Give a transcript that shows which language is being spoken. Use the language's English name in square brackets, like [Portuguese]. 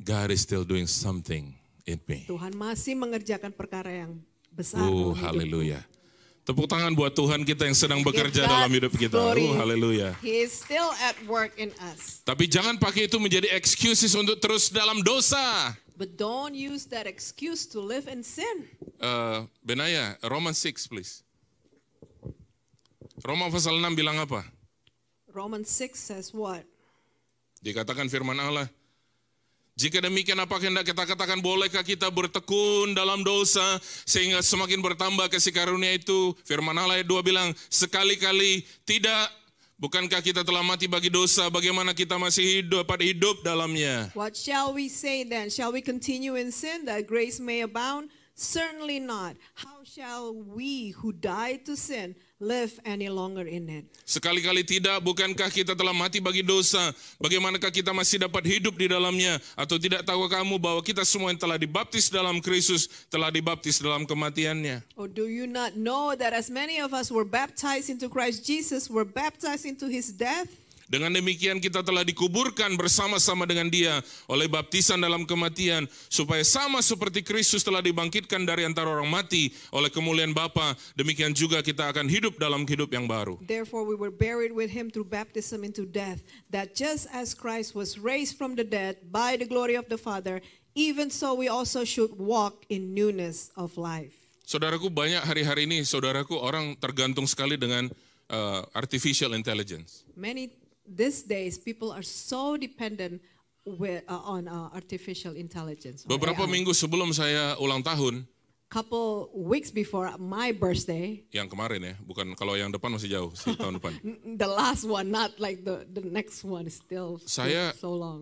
[English] God is still doing something in me. [Indonesian] Tuhan masih mengerjakan perkara yang besar. Oh, dalam hidupku. haleluya. Tepuk tangan buat Tuhan kita yang sedang [English] Give [Indonesian] bekerja [English] God [Indonesian] dalam hidup kita. [English] glory. Oh, haleluya. He is still at work in us. [Indonesian] Tapi jangan pakai itu menjadi excuses untuk terus dalam dosa. [English] But don't use that excuse to live in sin. [Indonesian] Benaya, [English] Romans 6 please. [Indonesian] Roma pasal 6 bilang apa? [English] Romans 6 says what? [Indonesian] Dikatakan firman Allah, jika demikian apa hendak kita katakan, bolehkah kita bertekun dalam dosa sehingga semakin bertambah kasih karunia itu? Firman Allah ayat 2 bilang, sekali-kali tidak. Bukankah kita telah mati bagi dosa, bagaimana kita masih dapat hidup dalamnya? [English] What shall we say then? Shall we continue in sin that grace may abound? Certainly not. How shall we who died to sin live any longer in it. [Indonesian] Sekali-kali tidak, bukankah kita telah mati bagi dosa? Bagaimanakah kita masih dapat hidup di dalamnya? Atau tidak tahu kamu bahwa kita semua yang telah dibaptis dalam Kristus, telah dibaptis dalam kematiannya? [English] Or do you not know that as many of us were baptized into Christ Jesus, were baptized into his death? [Indonesian] Dengan demikian kita telah dikuburkan bersama-sama dengan dia oleh baptisan dalam kematian, supaya sama seperti Kristus telah dibangkitkan dari antara orang mati oleh kemuliaan Bapa, demikian juga kita akan hidup dalam hidup yang baru. [English] Therefore we were buried with him through baptism into death, that just as Christ was raised from the dead by the glory of the Father, even so we also should walk in newness of life. [Indonesian] Saudaraku, banyak hari-hari ini, saudaraku, orang tergantung sekali dengan artificial intelligence. [English] These days, people are so dependent on artificial intelligence. [Indonesian] Beberapa minggu sebelum saya ulang tahun, [English] couple weeks before my birthday, [Indonesian] yang kemarin ya, bukan kalau yang depan masih jauh, sih tahun depan. [English] The last one, not like the next one, is still so long.